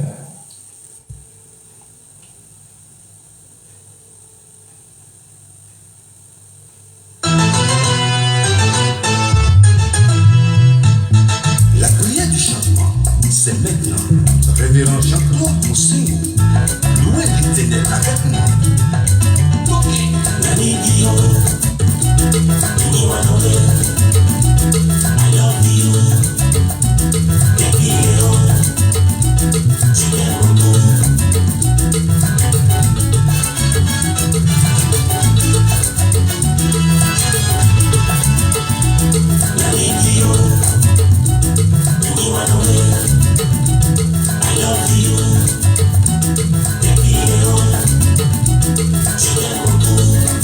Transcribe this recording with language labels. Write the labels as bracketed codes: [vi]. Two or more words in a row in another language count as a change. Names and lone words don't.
[fr] La prière du changement, c'est maintenant. Révérend Jean-Claude Moussingo. Louez l'Éternel avec moi. [ln] Naligio. [en] I love you. [es] Te quiero. Te amo. [ln] Naligio. [en] I love you. [es] Te quiero. Te amo.